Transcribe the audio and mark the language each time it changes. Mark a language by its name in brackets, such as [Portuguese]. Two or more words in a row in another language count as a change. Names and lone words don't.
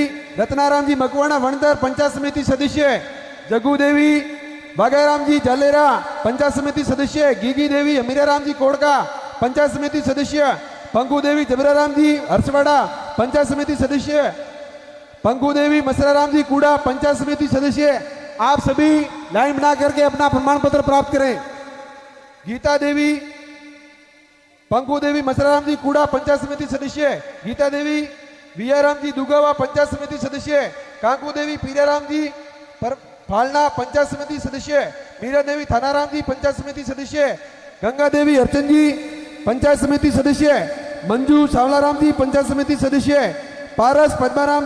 [Hindi] रत्नाराम जी मकवाणा वणतर पंचायत समिति सदस्य, जगू देवी बागाराम जी जालेरा पंचायत समिति सदस्य, गीगी देवी अमीराराम जी कोड़का पंचायत समिति सदस्य, पंकु देवी जबराराम जी हर्षवाड़ा पंचायत समिति सदस्य, पंकु देवी मसराराम जी कूड़ा पंचायत समिति सदस्य। आप सभी लाइन बना करके अपना प्रमाण पत्र प्राप्त करें। गीता देवी, पंकु देवी मसराराम जी कूड़ा पंचायत समिति सदस्य, गीता देवी वियाराम जी दुगावा पंचायत समिति सदस्य, कांकू देवी पीराराम जी फालना पंचायत समिति सदस्य, मीरा देवी थानाराम जी पंचायत समिति सदस्य, गंगा देवी अर्चन जी पंचायत समिति सदस्य, मंजू सावलाराम जी पंचायत समिति सदस्य, पारस पद्माराम